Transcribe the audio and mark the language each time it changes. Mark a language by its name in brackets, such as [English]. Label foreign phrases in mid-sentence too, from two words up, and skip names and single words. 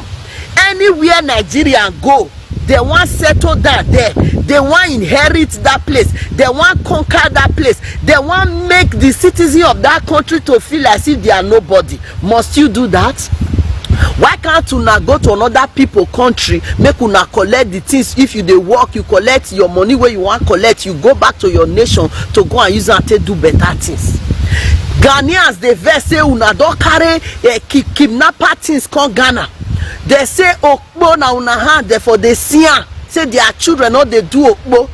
[Nigerian Pidgin] Anywhere Nigerian go, they want settle down there. They want inherit that place. They want conquer that place. They want make the citizen of that country to feel as if they are nobody. Must you do that? Why can't you now go to another people country, make una collect the things? If you dey work, you collect your money where you want collect, you go back to your nation to go and use it to do better things. Ghanaians, they vex say una don carry kidnapper things come Ghana. They say okpo na una hand, therefore they see say their children no dey do okpo.